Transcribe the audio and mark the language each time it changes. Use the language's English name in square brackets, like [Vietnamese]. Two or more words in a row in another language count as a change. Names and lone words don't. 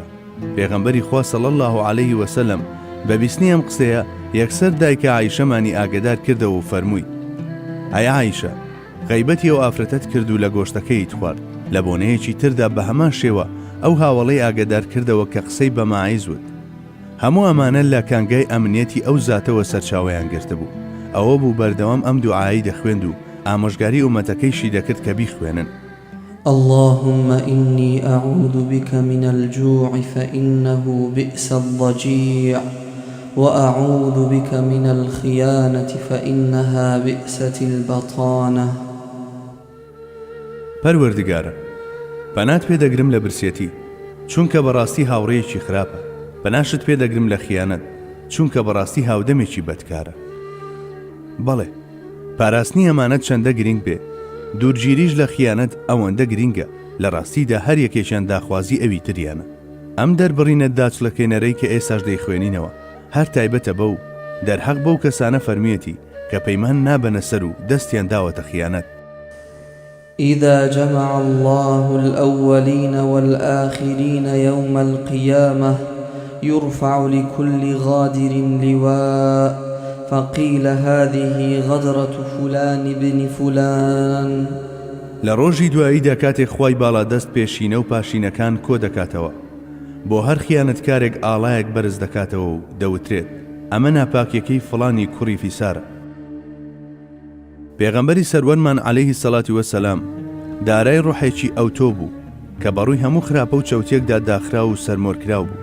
[Central Kurdish] پێغەمبەری خوا [Arabic] صلی الله عەلەیه وسلم [Central Kurdish] بە بیستنی ئەم قسەیە یەکسەر دایکە عایشەمانی ئاگدار کردەوە و فەرمووی: ئەی عایشە، غەیبەتی ئەو ئافرەتەت کرد و لە گۆشتەکەیت خوارد. لە بۆنەیەکی تردا بە هەمان شێوە ئەو هاوڵەی ئاگدار کردەوە کە قسەی بە ماعیز وت. هەموو ئەمانە لە کانگای ئەمنیەتی ئەو زاتەوە سەرچاوەیان گرتە بوو. ئەوە بوو بەردەوام ئەم دوعایی دەخوێند و ئامۆژگاری ئومەتەکەیشی دەکرد کە بیخوێنن: [Arabic] اللهم إني أعوذ بك من الجوع فإنه بئس الضجيع وأعوذ بك من الخيانة فإنها بئست البطانة. [Central Kurdish] پەروەردگارە، پەنات پێدەگرم لە برسێتی، چونکە بەڕاستی هاوڕێیەکی خراپە. پەناشت پێدەگرم لە خیانەت، چونکە بەڕاستی هاودەمێکی بەدکارە. بەڵێ، پاراستنی ئەمانەت چەندە گرنگ بێ، دوورگیریش لە خیانەت ئەوەندە گرنگە، لە ڕاستیدا هەر یەکێکیان داخوازی ئەوی تریانە. ئەم دەربڕینە داچڵەکێنەرەی کە ئێساش دەیخوێنینەوە هەر تایبەتە بەو دەرحەق بەو کەسانە فەرمیەتی کە پەیمان نابەنە سەر و دەستیان داوەتە خیانەت. [Arabic] إذا جمع الله الأولين والآخرين يوم القيامة يرفع لكل غادر لواء فقيل هذه غدرة فلان بن فلان. [Central Kurdish] لروجي دوائیدا کاتێک خوای باڵا دەست پێشینە و پاشینەکان کۆ دەکاتەوە، بۆ هەر خیانەتکارێک ئاڵایەک بەرز دەکاتەوە و دەوترێت: ئەمە ناپاکیەکەی فڵانی کوڕی فیسارە. پێغەمبەری سەروەرمان [Arabic] عەلەیهی سەڵاتی وەسەلام [Central Kurdish] دارای ڕۆحێکی ئەوتۆ بوو کە بەڕووی هەموو خراپە و چەوتێکدا داخرا و سەرمۆرکراو بوو.